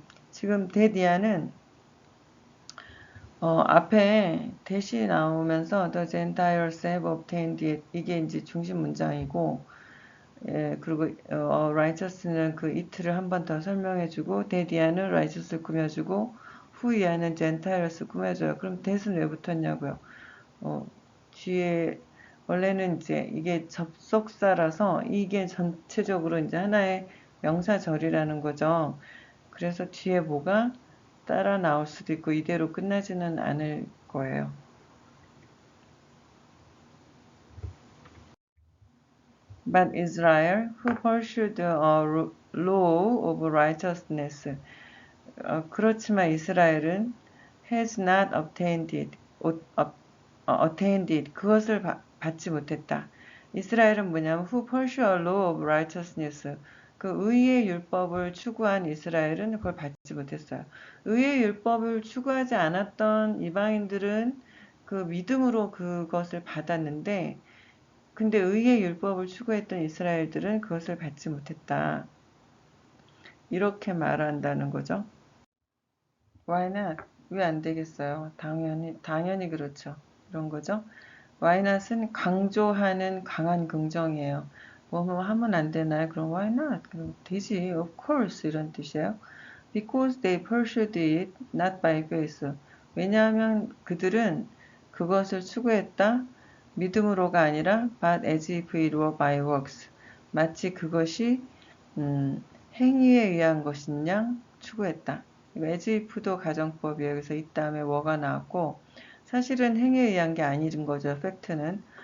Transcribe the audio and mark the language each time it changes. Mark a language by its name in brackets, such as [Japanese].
[Korean] 지금 데디아는 앞에 대시 나오면서 [English] the Gentiles have obtained it, [Korean] 이게 이제 중심 문장이고, 예, 그리고 righteous는 그 it를 한 번 더 설명해주고, 데디아는 righteous를 꾸며주고, 후이아는 Gentiles 꾸며줘요. 그럼 that은 왜 붙었냐고요? 뒤에 원래는 이제 이게 접속사라서 이게 전체적으로 이제 하나의 명사절이라는 거죠. 그래서 뒤에 뭐가 따라 나올 수도 있고 이대로 끝나지는 않을 거예요. [English] But Israel, who pursued a law of righteousness, [Korean] 그렇지만 이스라엘은 [English] has not obtained it, attained it, [Korean] 그것을 받지 못했다. 이스라엘은 뭐냐면 [English] who pursue a law of righteousness, [Korean] 그 의의 율법을 추구한 이스라엘은 그걸 받지 못했어요. 의의 율법을 추구하지 않았던 이방인들은 그 믿음으로 그것을 받았는데, 근데 의의 율법을 추구했던 이스라엘들은 그것을 받지 못했다. 이렇게 말한다는 거죠. [English] Why not? [Korean] 왜 안 되겠어요? 당연히 그렇죠. 이런 거죠. Why not은 강조하는 강한 긍정이에요. 뭐 하면 안 되나요? 그럼 [English] why not? [Korean] 그럼 되지. [English] Of course [Korean] 이런 뜻이에요. [English] Because they pursued it not by faith. [Korean] 왜냐하면 그들은 그것을 추구했다. 믿음으로가 아니라 [English] but as if it were by works. [Korean] 마치 그것이 행위에 의한 것인 양 추구했다. as if도 가정법이에요. 그래서 이 다음에 뭐가 나왔고 사실은 행위에 의한 게 아닌 거죠. 팩트는.